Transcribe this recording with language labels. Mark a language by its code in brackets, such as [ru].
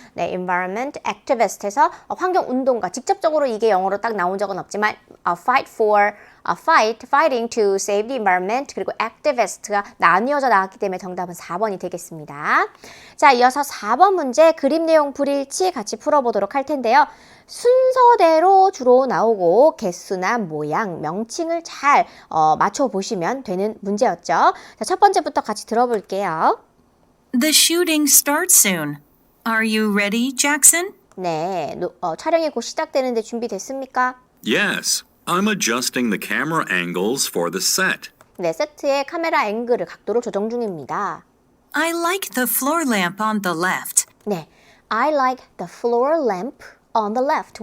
[ko] 네, environment activist에서 환경운동가 직접적으로 이게 영어로 딱 나온 적은 없지만 [en] fighting to save the environment [ko] 그리고 activist가 나뉘어져 나왔기 때문에 정답은 4번이 되겠습니다. 자, 이어서 4번 문제 그림 내용 불일치 같이 풀어보도록 할 텐데요. 순서대로 주로 나오고 개수나 모양, 명칭을 잘 맞춰보시면 되는 문제였죠. 자, 첫 번째부터 같이 들어볼게요. [en] The shooting starts soon. Are you ready, Jackson? [ko] 네, 촬영이 곧 시작되는데 준비됐습니까? [en] Yes, I'm adjusting the camera angles for the set. [ko] 네, 세트의 카메라 앵글을 각도를 조정 중입니다. [en] I like the floor lamp on the left. [ko] 네, [en] I like the floor lamp on the left.